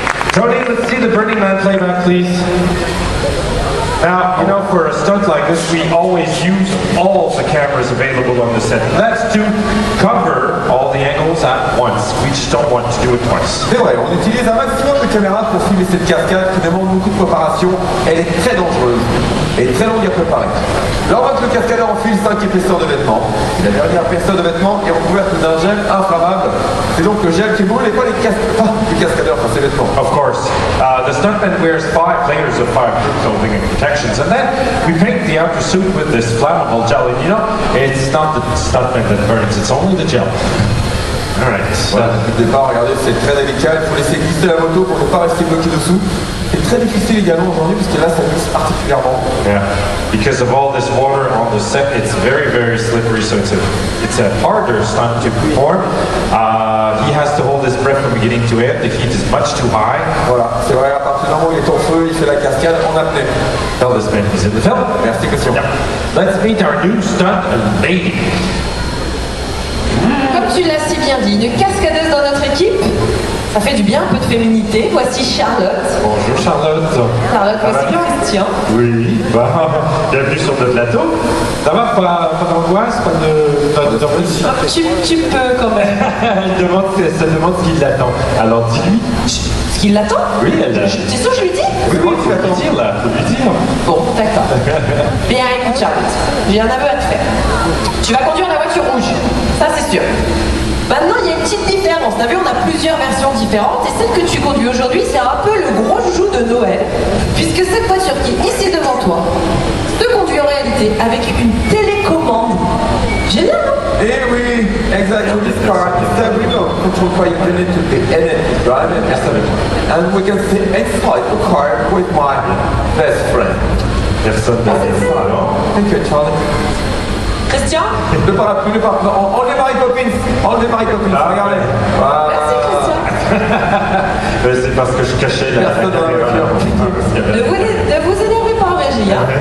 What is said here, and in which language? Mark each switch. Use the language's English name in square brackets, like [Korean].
[English] Tony, let's see the Burning Man playback, please. Now, you know, for a stunt like this, we always use all the cameras available on the set. That's to cover all the angles at once. We just don't want to do it twice. [French] C'est vrai, on utilise un maximum de caméras pour filmer cette cascade qui demande beaucoup de préparation. Elle est très dangereuse et très longue à préparer. Là, on voit que le cascadeur enfile 5 épaisseurs de vêtements. Et la dernière épaisseur de vêtements est recouverte d'un gel inflammable. C'est donc le gel qui brûle et pas les cascadeurs, enfin ses vêtements. [English] Of course, the stuntman wears 5 layers of fireproof clothing and protections, and then we paint the outer suit with this flammable gel. And you know, it's not the stuntman that burns; it's only the gel. All right. [French] Voilà, depuis le départ, regardez, c'est très délicat. Il faut laisser glisser la moto pour ne pas rester bloqué dessous. C'est très difficile également aujourd'hui parce que là, ça glisse particulièrement. [English] Yeah, because of all this water on the set, it's very, very slippery. So it's a harder stunt to perform. He has to hold his breath from beginning to end. The heat is much too high. [French] Voilà, c'est vrai, à partir du moment où il est en feu, il fait la cascade en apnée. [English] Tell this man he's in the film. [French] Merci, Christian. [English] Yeah. Let's meet our new stunt lady. [French] Comme tu l'as si bien dit, une cascadeuse dans notre équipe, ça fait du bien, un peu de féminité. Voici Charlotte. Bonjour Charlotte. Charlotte, voici Christian. Oui, bienvenue sur le plateau. Ça va, pas d'angoisse, pas de pression. Tu peux quand même. Elle demande ce qui l'attend. Alors dis-lui. Ce qui l'attend? Oui, elle l'a. C'est sûr que je lui dis? Oui, faut lui dire là, faut lui dire. Bon, d'accord. Bien, écoute Charlotte, j'ai un aveu à te faire. Tu vas conduire la voiture rouge, ça c'est sûr. Maintenant, il y a une petite différence. T'as vu, on a plusieurs versions différentes et celle que tu conduis aujourd'hui, c'est un peu le gros joujou de Noël, puisque cette voiture qui est ici devant toi te conduit en réalité avec une télécommande. Génial, non? Eh oui, exactly. [English] This car is a remote controlled by internet to the energy drive and we can sit inside the car with my best friend. [French] Personne n'a dit ça, alors. [English] Thank you, Charlie. Christian? [French] Le parapluie, non, enlevez Mary Poppins, regardez. Voilà. Merci Christian. C'est parce que je cachais la Personne dans la caméra. Ne vous énervez pas en régie, hein.